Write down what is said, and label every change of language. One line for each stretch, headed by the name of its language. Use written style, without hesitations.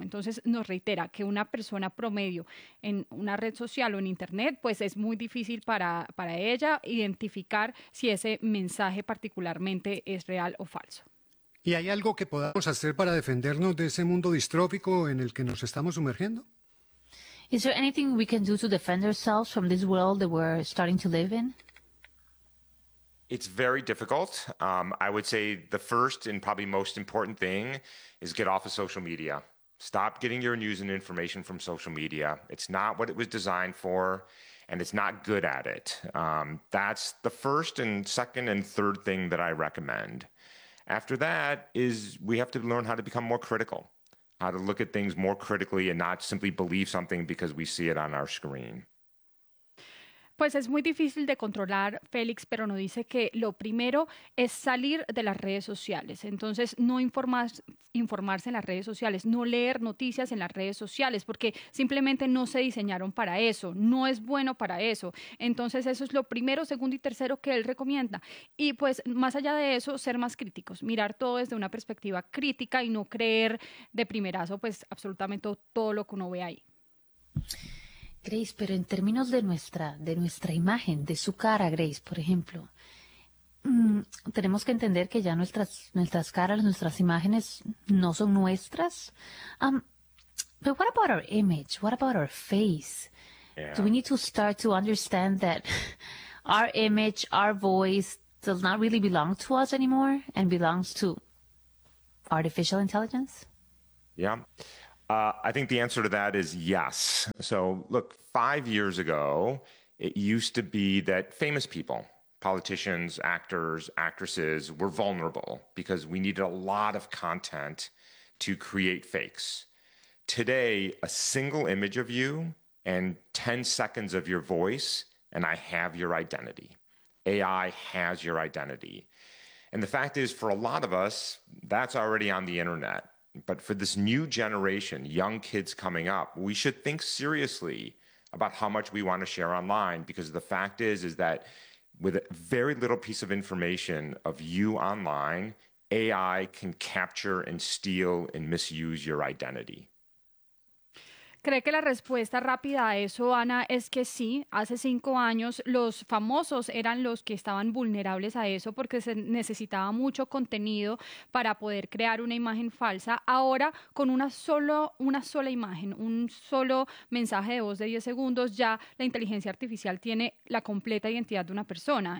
Spanish: Entonces nos reitera que una persona promedio en una red social o en internet, pues es muy difícil para ella identificar si ese mensaje particularmente es real o falso. ¿Y hay algo que podamos hacer para defendernos de ese mundo distrópico en el que nos estamos sumergiendo?
English: Is there anything we can do to defend ourselves from this world that we're starting to live in? It's very difficult. I would say the first and probably most important thing is get off of social media. Stop getting your news and information from social media. It's not what it was designed for, and it's not good at it. That's the first and second and third thing that I recommend. After that is we have to learn how to become more critical, how to look at things more critically and not simply believe something because we see it on our screen.
Spanish: Pues es muy difícil de controlar, Félix, pero nos dice que lo primero es salir de las redes sociales. Entonces, no informarse en las redes sociales, no leer noticias en las redes sociales, porque simplemente no se diseñaron para eso, no es bueno para eso. Entonces, eso es lo primero, segundo y tercero que él recomienda. Y pues, más allá de eso, ser más críticos, mirar todo desde una perspectiva crítica y no creer de primerazo, pues, absolutamente todo lo que uno ve ahí. Grace, pero en términos de nuestra imagen, de su cara, Grace, por ejemplo, tenemos que entender que ya nuestras caras, nuestras imágenes no son nuestras.
English: But what about our image? What about our face? Yeah. Do we need to start to understand that our image, our voice, does not really belong to us anymore and belongs to artificial intelligence? Yeah. I think the answer to that is yes. So look, 5 years ago, it used to be that famous people, politicians, actors, actresses, were vulnerable because we needed a lot of content to create fakes. Today, a single image of you and 10 seconds of your voice, and I have your identity. AI has your identity. And the fact is, for a lot of us, that's already on the internet. But for this new generation, young kids coming up, we should think seriously about how much we want to share online, because the fact is that with a very little piece of information of you online, AI can capture and steal and misuse your identity.
Spanish: ¿Cree que la respuesta rápida a eso, Ana, es que sí? Hace 5 años los famosos eran los que estaban vulnerables a eso porque se necesitaba mucho contenido para poder crear una imagen falsa. Ahora, con una sola imagen, un solo mensaje de voz de 10 segundos, ya la inteligencia artificial tiene la completa identidad de una persona.